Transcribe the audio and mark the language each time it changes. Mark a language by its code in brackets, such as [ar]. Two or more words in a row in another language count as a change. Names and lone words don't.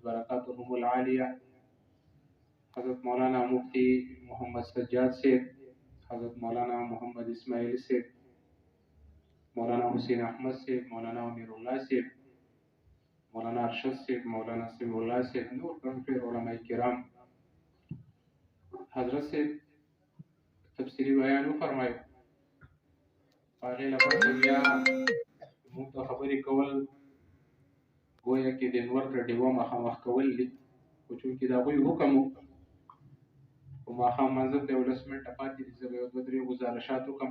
[ps] برکاتهم العالیہ، حضرت مولانا مفتی محمد سجاد صاحب، حضرت مولانا محمد اسماعیل صاحب، مولانا حسین احمد صاحب، مولانا امیر اللہ صاحب، مولانا ارشد صاحب، مولانا سمیع اللہ صاحب، نور ګڼ علماء کرام حضرت صاحب تفصیلی بیان وفرمایو. هغې لپاره بیا موږ ته خبرې کول گویا کې د نور تر ډیوه مخامخ کول دي، خو چونکې د هغوی حکم و په ماښام منځه ته 11 منټه پاتې دي، زه به یو دوه درې ګزارشات وکړم.